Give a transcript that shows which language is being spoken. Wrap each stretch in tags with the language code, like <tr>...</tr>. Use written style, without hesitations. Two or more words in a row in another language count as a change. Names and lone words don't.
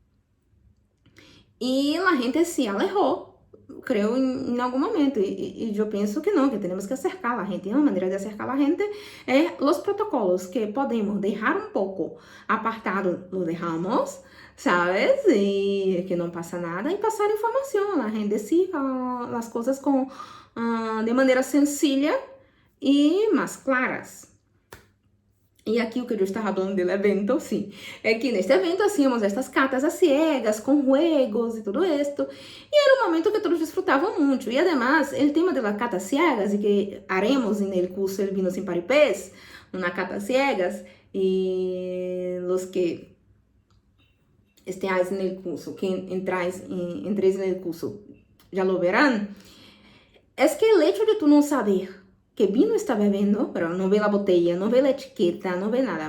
<es>Y la gente se alejó, creo, en algún momento, y yo pienso que no, que tenemos que acercar a la gente, y una manera de acercar a la gente es los protocolos que podemos dejar un poco apartado, lo dejamos, ¿sabes? Y que no pasa nada y pasar información, la gente decir las cosas de manera sencilla y más claras.</es> <pt>E aqui o que eu estava falando do evento, sim, é que neste evento</pt> <es>hacíamos estas catas a ciegas,</es> <pt>com juegos e tudo esto, e era um momento que todos disfrutavam muito, e además, o tema</pt> <es>de la cata ciegas,</es> <pt>e que haremos no curso El Vino Sin Paripés, uma cata ciegas, e os que estéis no curso, que entréis no curso, já</pt> <es>lo verán,</es> <pt>é que o hecho de tu não saber que vino está bebendo,</pt> <es>pero no ve la botella, no ve la etiqueta, no ve nada.</es>